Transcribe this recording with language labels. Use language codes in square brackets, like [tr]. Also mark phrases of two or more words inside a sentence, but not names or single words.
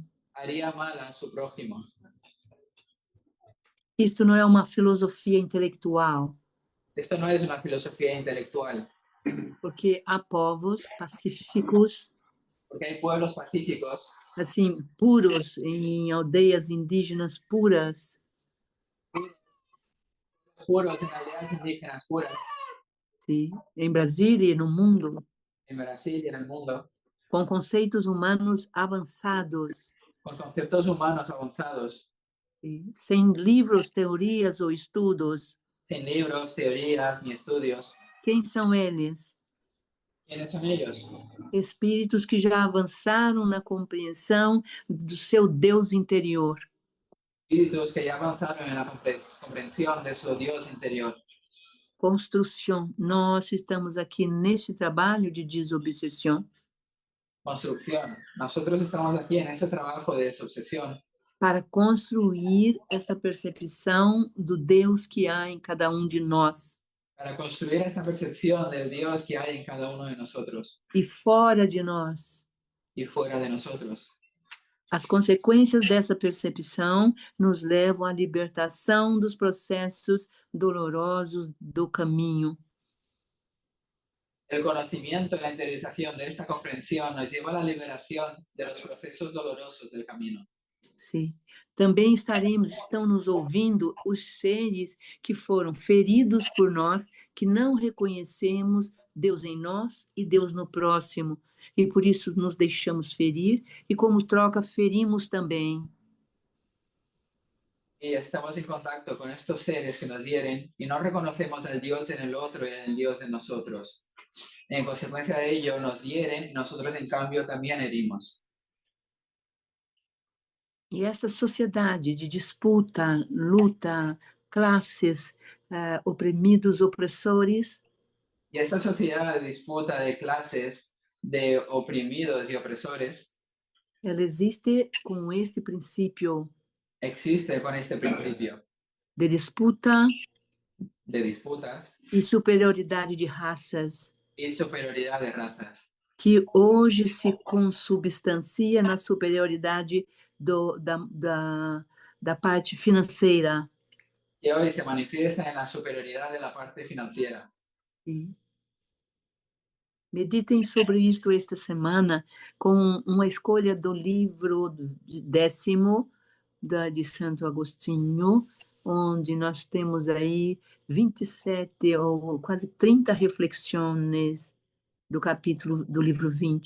[es] haría mal a su prójimo. [pt] Isto não é uma filosofia intelectual, [es] Esto no es una filosofía intelectual, [pt] porque há povos pacíficos, [es] porque hay pueblos pacíficos, [pt] assim, puros, em aldeias indígenas puras, [es] puros en aldeas indígenas puras, [pt] sim? Em Brasília e no mundo, [es] en Brasil y en el mundo, [pt] com conceitos humanos avançados, [es] con conceptos humanos avanzados, [pt] sim? Sem livros, teorias ou estudos. [es] sin libros, teorías ni estudios. [pt] Quem são eles? [es] ¿Quiénes son ellos? [pt] Espíritos que já avançaram na compreensão do seu Deus interior. [es] Espíritus que ya avanzaron en la comprensión de su Dios interior. [pt] Construção. Nós estamos aqui neste trabalho de desobsessão [es] Construcción. Nosotros estamos aquí en este trabajo de desobsesión [pt] para construir essa percepção do Deus que há em cada um de nós. [es] para construir esta percepción del Dios que hay en cada uno de nosotros [pt] E fora de nós. [es] y fuera de nosotros. [pt] As consequências dessa percepção nos levam à libertação dos processos dolorosos do caminho. [es] El conocimiento y la interiorización de esta comprensión nos lleva a la liberación de los procesos dolorosos del camino. [pt] Sim. Também estão nos ouvindo os seres que foram feridos por nós, que não reconhecemos Deus em nós e Deus no próximo, e por isso nos deixamos ferir, e como troca, ferimos também. [es] Y estamos en contacto con estos seres que nos hieren y no reconocemos al Dios en el otro y en el Dios en nosotros. En consecuencia de ello, nos hieren y nosotros, en cambio, también herimos. [pt] E esta sociedade de disputa, luta, classes, oprimidos, opressores, [es] Y esta sociedad de disputa de clases, de oprimidos y opresores, [pt] ela existe com este princípio [es] existe con este principio [pt] de disputa [es] de disputas [pt] e superioridade de raças, [es] y superioridad de razas, [pt] que hoje se consubstancia na superioridade da parte financeira. [es] que hoy se manifiesta en la superioridad de la parte financiera. [pt] Sim. Meditem sobre isto esta semana com uma escolha do livro 10º de Santo Agostinho, onde nós temos aí 27 ou quase 30 reflexões do capítulo do livro 20.